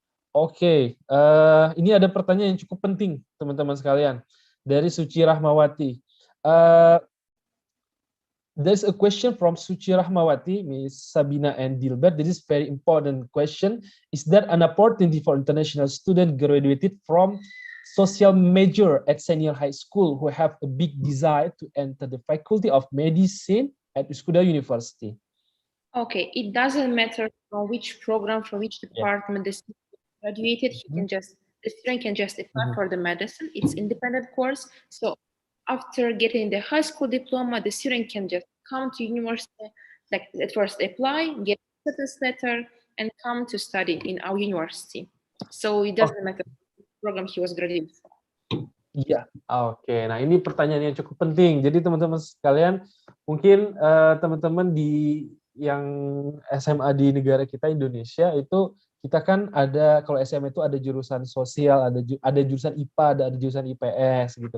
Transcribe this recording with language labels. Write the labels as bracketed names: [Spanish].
[Indonesian] Oke, ini ada pertanyaan yang cukup penting, teman-teman sekalian. Dari Suci Rahmawati. [English] There's a question from Suci Rahmawati, Ms. Sabina and Dilbert. This is very important question. Is there an opportunity for international students graduated from social major at senior high school who have a big desire to enter the Faculty of Medicine at Uskudar University? Okay, it doesn't matter from which program, from which department the student graduated. The student can just apply for the medicine. It's independent course. So after getting the high school diploma, the student can just come to university, like at first apply, get a status letter, and come to study in our university. So it doesn't matter which program he was graduated from. [Indonesian] Iya, oke. Nah ini pertanyaan yang cukup penting. Jadi teman-teman sekalian, mungkin teman-teman yang SMA di negara kita Indonesia itu kita kan ada, kalau SMA itu ada jurusan sosial, ada jurusan IPA, ada jurusan IPS gitu.